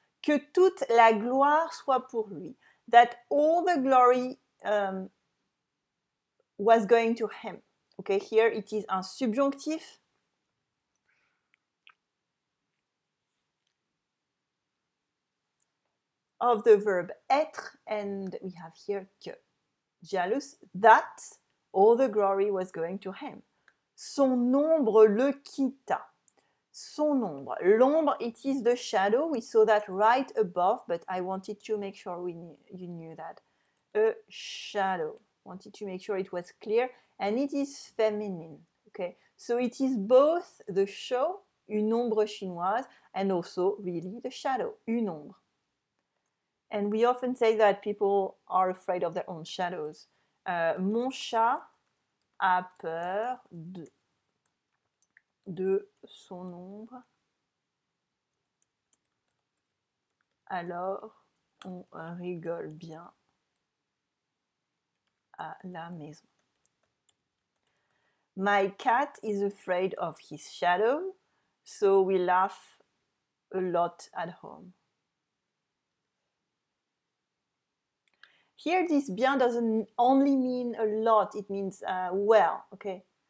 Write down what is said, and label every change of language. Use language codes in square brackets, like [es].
[fr] Que toute la gloire soit pour lui. [en] That all the glory was going to him. Okay, here it is un subjonctif. Of the verb être, and we have here que. Jealous, that all the glory was going to him. [fr] Son ombre le quitta. Son ombre. [en] L'ombre, it is the shadow. We saw that right above, but I wanted to make sure you knew that. A shadow. Wanted to make sure it was clear. And it is feminine. Okay, so it is both the show, une ombre chinoise, and also really the shadow, une ombre. And we often say that people are afraid of their own shadows. [fr] Mon chat a peur de son ombre. Alors, on rigole bien à la maison. [en] My cat is afraid of his shadow, so we laugh a lot at home. Here, this bien doesn't only mean a lot, it means well, okay?